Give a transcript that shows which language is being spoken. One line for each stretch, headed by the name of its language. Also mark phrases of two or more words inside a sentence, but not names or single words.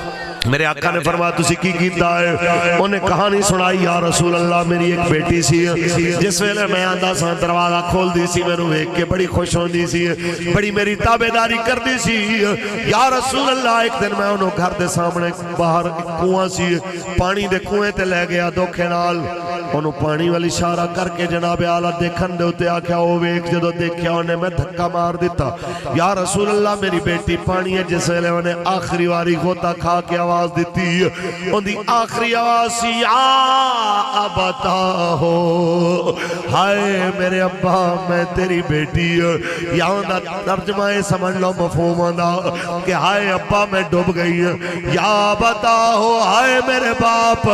Punjabi: میرے آقا نے فرمایا تسی کی کیتا ہے؟ انہیں کہانی سنائی
Arabic: یا رسول اللہ
Punjabi: میری ایک بیٹی سی، جس ویلے میں آندہ سان دروازہ کھول دی سی، میں نے ایک کے بڑی خوش ہون دی سی، بڑی میری تابعداری کر دی سی۔
Arabic: یا رسول اللہ
Punjabi: ایک دن میں انہوں گھر دے سامنے باہر کنواں سی، پانی دے کنویں تے لے گیا دھوکھے نال، انہوں پانی والی اشارہ کر کے جناب اعلیٰ دیکھن دے ہوتے آکھیا او ویک جدو دیکھیا انہیں میں دھکا مار دیتا۔
Arabic: یا رسول اللہ
Punjabi: میری بیٹی پانی ہے، جس ویلے انہیں آخری واری غوطہ کھا کے آواز دیتی، ان دی آخری آواز سی
Arabic: یا ابتا ہو،
Punjabi: ہائے میرے ابا میں تیری بیٹی، یا اندہ ترجمہ سمجھ لو مفہوم اندہ کہ ہائے ابا میں ڈوب گئی،
Arabic: یا ابتا ہو
Punjabi: ہائے میرے باپ۔